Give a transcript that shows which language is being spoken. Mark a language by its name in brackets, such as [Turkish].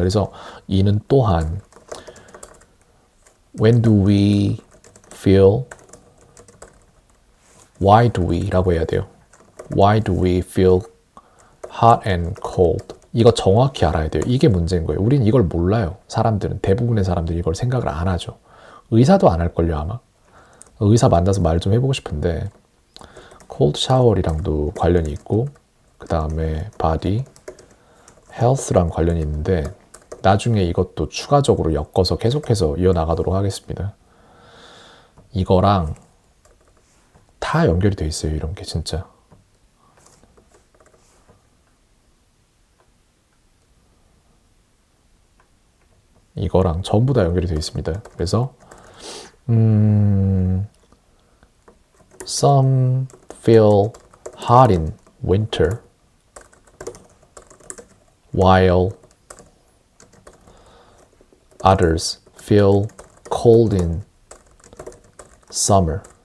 [Korean] 그래서 이는 또한 [English] when do we feel, why do we [Korean] 라고 해야 돼요. [English] Why do we feel hot and cold? [Korean] 이거 정확히 알아야 돼요. 이게 문제인 거예요. 우린 이걸 몰라요. 사람들은, 대부분의 사람들이 이걸 생각을 안 하죠. 의사도 안 할걸요, 아마. 의사 만나서 말 좀 해보고 싶은데 cold shower이랑도 관련이 있고 그 다음에 body, health랑 관련이 있는데 나중에 이것도 추가적으로 엮어서 계속해서 이어나가도록 하겠습니다. 이거랑 다 연결이 돼 있어요. 이런 게 진짜. 이거랑 전부 다 연결이 되어 있습니다. 그래서 [English] some feel hot in winter while others feel cold in summer.